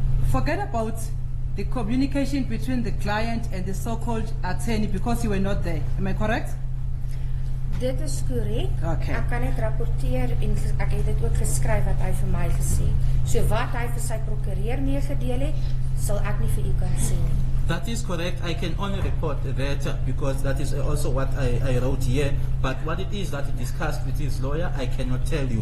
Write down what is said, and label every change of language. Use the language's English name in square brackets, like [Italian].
[English] Forget about the communication between the client and the so-called attorney because you were not there. Am I correct? [Afrikaans] Dit is korrek. [English] Okay. [Afrikaans] Ek kan net rapporteer en ek het dit ook geskryf wat hy vir my gesê. So wat hy vir sy prokureur meegedeel het, sal ek nie vir u kan sê nie. [English] That is correct. I can only report that because that is also what I wrote here. But what it is that he discussed with his lawyer, I cannot tell you.